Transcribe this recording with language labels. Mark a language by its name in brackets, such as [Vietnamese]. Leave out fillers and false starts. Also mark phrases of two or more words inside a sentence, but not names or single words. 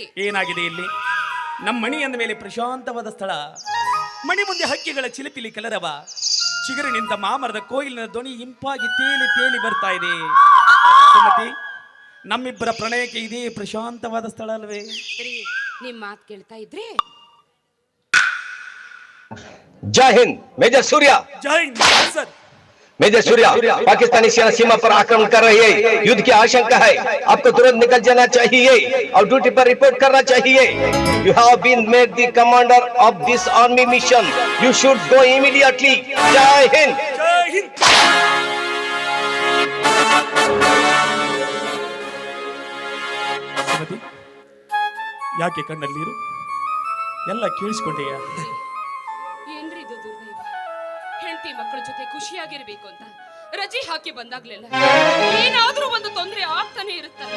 [Kannada] ಏನಾಗಿದೆ ಇಲ್ಲಿ? ನಮ್ಮ ಮಣಿ ಅಂದ ಮೇಲೆ ಪ್ರಶಾಂತವಾದ ಸ್ಥಳ. ಮಣಿ ಮುಂದೆ ಹಕ್ಕಿಗಳ ಚಿಲಿಪಿಲಿ ಕಲರವ, ಚಿಗುರಿನಿಂದ ಮಾಮರದ ಕೋಯಿಲಿನ ಧ್ವನಿ ಇಂಪಾಗಿ ತೇಲಿ ತೇಲಿ ಬರ್ತಾ ಇದೆ. ಸುಮತಿ, ನಮ್ಮಿಬ್ಬರ ಪ್ರಣಯಕ್ಕೆ ಇದೇ ಪ್ರಶಾಂತವಾದ ಸ್ಥಳ ಅಲ್ವೇ? ನಿಮ್ ಮಾತು ಕೇಳ್ತಾ ಇದ್ರೆ. [Hindi] जय हिंद मेजर सूर्या। जय हिंद सर. मेजर सूर्या, पाकिस्तानी सेना सीमा पर आक्रमण कर रही है। युद्ध की आशंका है, आपको तुरंत निकल जाना चाहिए और ड्यूटी पर रिपोर्ट करना चाहिए। [English] You have been made the commander of this army mission. You should go immediately. [Hindi] जय हिंद। जय हिंद. [Kannada] ಸುಮತಿ, ಯಾಕೆ ಕಣ್ಣಲ್ಲೀರು? ಎಲ್ಲ ಕೇಳಿಸ್ಕೊಂಡೆಯಾ? ಏನ್ರಿ ಇದು ದುರ್ದೈವ? ಹೆಂಡತಿ ಮಕ್ಕಳ ಜೊತೆ ಖುಷಿಯಾಗಿರ್ಬೇಕು ಅಂತ ರಜೆ ಹಾಕಿ ಬಂದಾಗ್ಲೆಲ್ಲ ಏನಾದ್ರೂ ಒಂದು ತೊಂದರೆ ಆಗ್ತಾನೆ ಇರುತ್ತಲ್ಲ.